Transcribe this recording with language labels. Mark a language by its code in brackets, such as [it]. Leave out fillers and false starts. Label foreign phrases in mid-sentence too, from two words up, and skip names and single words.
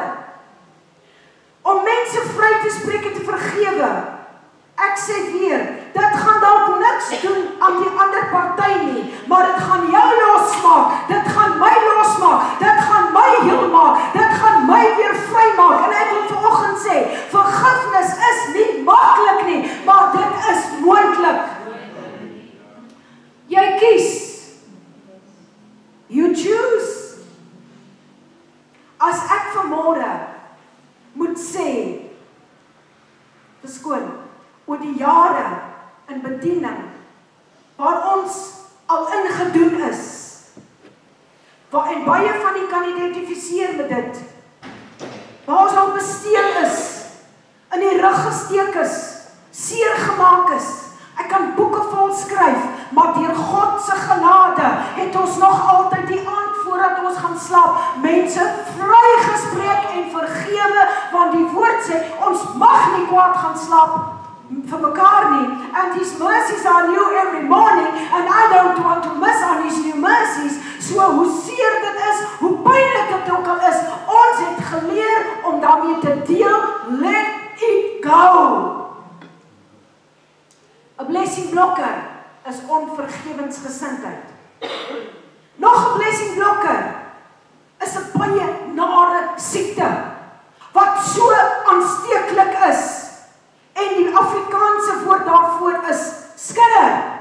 [af] Om mense vry te spreek en te vergewe, ek sê weer, dit gaan dalk niks doen aan die ander party nie, maar dit gaan jou losmaak, dit gaan my losmaak, dit gaan my heel maak, dit gaan my weer vry maak. En ek wil vanoggend sê, vergifnis is nie maklik nie, maar dit is moontlik. Jy kies. [en] You choose. [af] As ek vanmôre moet sê, verskoon, oor die jare in bediening, waar ons al ingedoen is, en baie van die kan identifiseer met dit, waar ons al besteel is, in die rug gesteek is, seer gemaak is. Ek kan boeke vol skryf, maar deur God se genade het ons nog altyd die aand voordat ons gaan slaap, mense vrygespreek en vergewe, want die woord sê, ons mag nie kwaad gaan slaap vir mekaar nie, [en] and His mercies are new every morning, and I don't want to miss on His new mercies. [af] So hoe seer dit is, hoe pynlik dit ook al is, ons het geleer om daarmee te deel, [en] let it go. [af] 'n blessing blokker is onvergewensgesindheid. Nog 'n blessing blokker is 'n baie nare siekte, wat so aansteeklik is, en die Afrikaanse woord daarvoor is skinder.